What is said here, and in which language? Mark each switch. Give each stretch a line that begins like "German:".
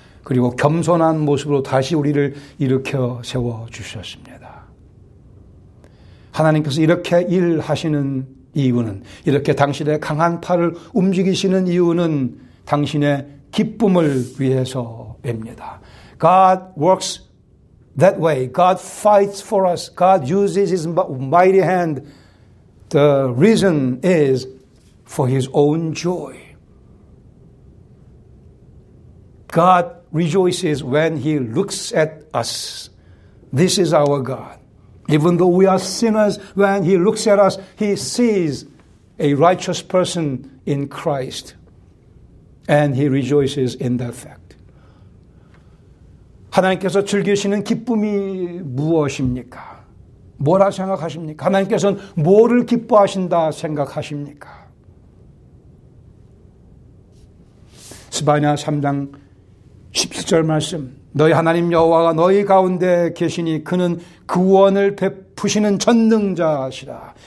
Korean: 그리고 겸손한 모습으로 다시 우리를 일으켜 세워 주셨습니다. 하나님께서 이렇게 일하시는 이유는, 이렇게 당신의 강한 팔을 움직이시는 이유는 당신의 기쁨을 위해서입니다.
English: God works that way. God fights for us. God uses His mighty hand. The reason is for His own joy. God rejoices when He looks at us. This is our God. Even though we are sinners, when He looks at us, He sees a righteous person in Christ. And He rejoices in that fact.
Korean: 하나님께서 즐기시는 기쁨이 무엇입니까? 뭐라 생각하십니까? 하나님께서는 뭐를 기뻐하신다 생각하십니까? 스바냐 3장 17절 말씀. 너희 하나님 여호와가 너희 가운데 계시니 그는 구원을 베푸시는 전능자시라.